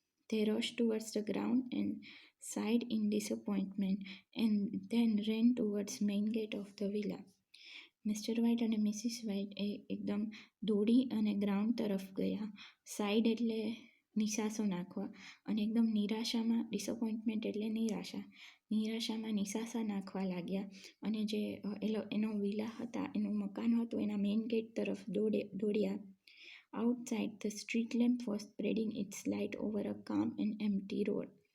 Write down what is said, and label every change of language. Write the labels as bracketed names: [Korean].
[English] They rushed towards the ground and sighed in disappointment and then ran towards main gate of the villa. [Gujarati] Mr White અને Mrs white એ એકદમ દોડી અને ground તરફ ગયા. Side એટલે નિશાસો નાખવા અને એકદમ નિરાશામાં, ડિસઅપોઇન્ટમેન્ટ એટલે નિરાશામાં નિશાસા નાખવા લાગ્યા અને જે એનો વિલા હતા, એનું મકાન હતું, એના મેઇન ગેટ તરફ દોડ્યા. [English] Outside, the street lamp was spreading its light over a calm and empty road.